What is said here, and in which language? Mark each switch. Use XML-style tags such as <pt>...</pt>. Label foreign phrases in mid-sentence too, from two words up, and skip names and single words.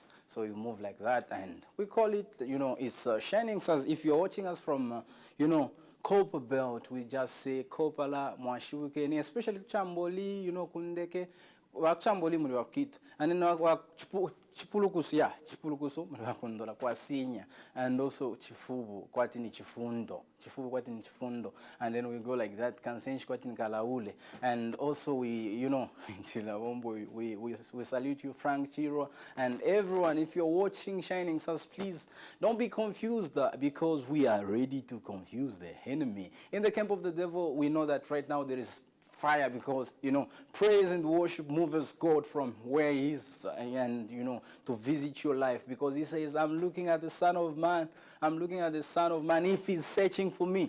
<en>So you move like that, and we call it, it's Shining Stars. If you're watching us from, Copper Belt, we just say Kopala, Mwashiwike, especially Chamboli, Kundeke,</en> <bem>Chamboli muri wakitu,</bem> <en>and then</en> <bem>chipulukusu muri wakundola kwa sinya,</bem> <en>and also</en> <bem>chifubu kwati ni chifundo,</bem> <en>and then we go like that,</en> <bem>kansenshi kwati ni kalaule,</bem> <en>and also we salute you, Frank Chiro, and everyone. If you're watching Shining Stars, please don't be confused, because we are ready to confuse the enemy. In the camp of the devil, we know that right now there is fire, because praise and worship moves God from where he is, and to visit your life, because he says, I'm looking at the Son of Man if he's searching for me.</en>